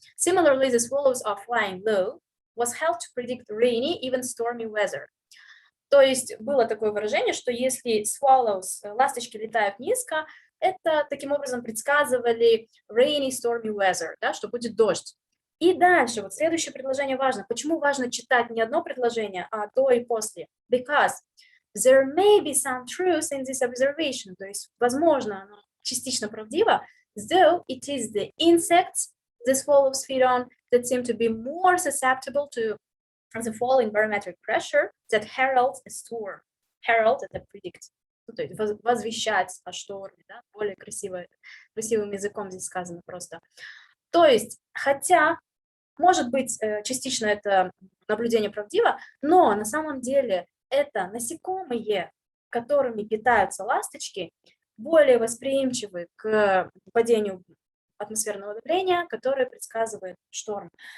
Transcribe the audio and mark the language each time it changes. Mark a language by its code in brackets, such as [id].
[en] Similarly, the swallows are flying low was held to predict rainy, even stormy weather. [ru] То есть было такое выражение, что если swallows, ласточки летают низко, это таким образом предсказывали [en] rainy, stormy weather, [ru] да, что будет дождь. И дальше, вот следующее предложение важно. Почему важно читать не одно предложение, а до и после? [en] Because there may be some truth in this observation. [ru] То есть, возможно, оно частично правдиво, [en] though it is the insects the swallows feed on that seem to be more susceptible to the fall in barometric pressure that heralds a storm. [ru] Herald — это predict, то есть возвещать о шторме, да? Более красивым языком здесь сказано просто. То есть, хотя, может быть, частично это наблюдение правдиво, но на самом деле это насекомые, которыми питаются ласточки, более восприимчивы к падению атмосферного давления, которое предсказывает шторм.